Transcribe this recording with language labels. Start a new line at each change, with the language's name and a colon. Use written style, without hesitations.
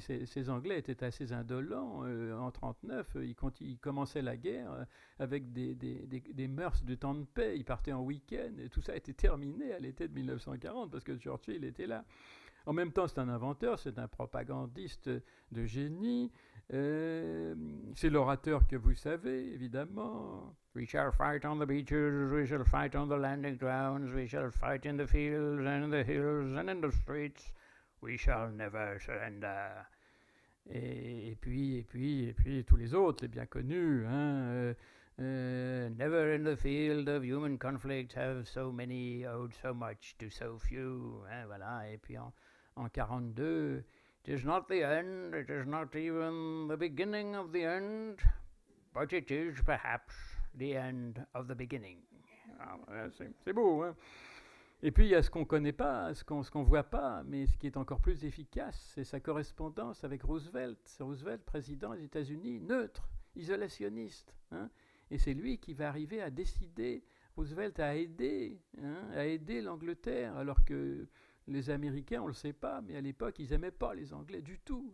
French: Ces Anglais étaient assez indolents. En 1939, ils commençaient la guerre avec des mœurs de temps de paix. Ils partaient en week-end. Et tout ça a été terminé à l'été de 1940 parce que Churchill était là. En même temps, c'est un inventeur, c'est un propagandiste de génie. C'est l'orateur que vous savez, évidemment.
English: We shall fight on the beaches, we shall fight on the landing grounds, we shall fight in the fields and in the hills and in the streets. We shall never surrender.
French: Et puis, tous les autres, les bien connus.
English: Hein, never in the field of human conflict have so many owed so much to so few.
French: Hein, voilà. Et puis en 42,
English: it is not the end, it is not even the beginning of the end, but it is perhaps the end of the beginning.
French: Alors, c'est beau, hein? Et puis il y a ce qu'on ne connaît pas, ce qu'on voit pas, mais ce qui est encore plus efficace, c'est sa correspondance avec Roosevelt. C'est Roosevelt, président des États-Unis, neutre, isolationniste. Hein? Et c'est lui qui va arriver à décider, Roosevelt a aidé l'Angleterre, alors que les Américains, on ne le sait pas, mais à l'époque, ils n'aimaient pas les Anglais du tout.